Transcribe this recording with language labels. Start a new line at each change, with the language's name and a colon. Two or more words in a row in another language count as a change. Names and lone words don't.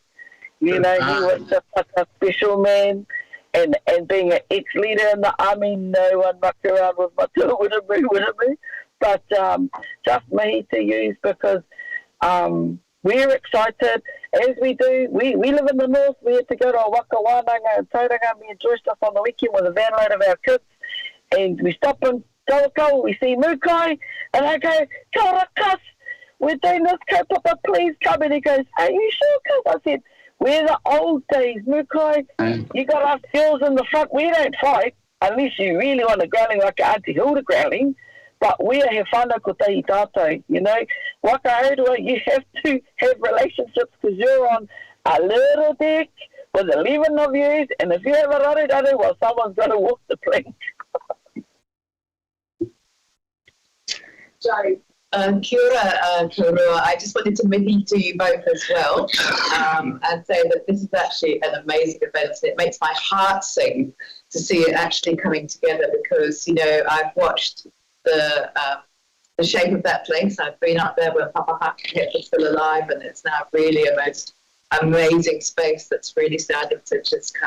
English: You know, he was just such a special man. And being an ex-leader in the army, no one mucked around with Mato Wiremu. But just mihi to use, because we're excited, as we do. We live in the north. We had to go to a
Māori: waka wānanga
English: and Tauranga. Me and Joyce stuff on the weekend with a van load of our kids. And we stop in Taukau, we see Mukai, and I go,
Māori: kia ora,
English: Cus, we're doing this, kaupapa, please come. And he goes, are you sure, Cus? I said, we're the old days, Mukai. You got us girls in the front. We don't fight unless you really want a growling like Auntie Hilda growling. But we are
Māori: he whānau ko te tātou,
English: you know.
Māori: Waka haurua,
English: you have to have relationships, because you're on a little deck with 11 of you, and if you have a raruraru, well, someone's got to walk the plank. Joe.
Māori: Kia ora, Korua.
English: I just wanted to mihi to you both as well, and say that this is actually an amazing event. It makes my heart sing to see it actually coming together, because, you know, I've watched the shape of that place. I've been up there when Papa Huck was still alive, and it's now really a most amazing space that's really starting to just come.